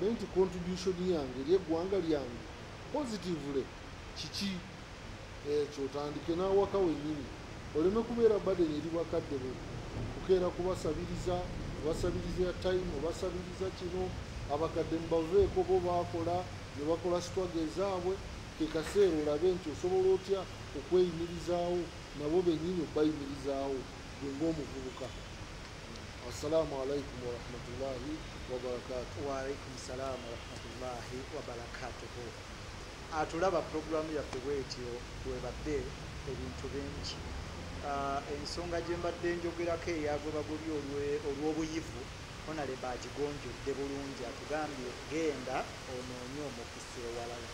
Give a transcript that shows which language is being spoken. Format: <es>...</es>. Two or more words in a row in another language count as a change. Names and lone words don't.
<lg>nti contribution yange eri eggwanga lyange positively kiki ekyo otandike n'awaka wennyini oleme kubeera baden eri bakadde be kukeera kubasabiriza time obasabiriza kino abakadde mubaveeko bo bakola ne bakola sitwaga ezaabwe ke kaseera olabe nti osobola otya okweyimirizaawo nabo bennyini obayimirizaawo gwe ng'omuvubuka.</lg> <ar>السلام عليكم ورحمة الله وبركاته. وعليكم السلام ورحمة الله وبركاته.</ar> <lg>Atulaba programu yaffe bwetyo bwebadde ebintu bingi. Ensonga gye mbadde njogerako eyagoba guli olw'obuyivu Honorable agigonjodde bulungi atugambye genda onoonye omukisa ewalala.</lg>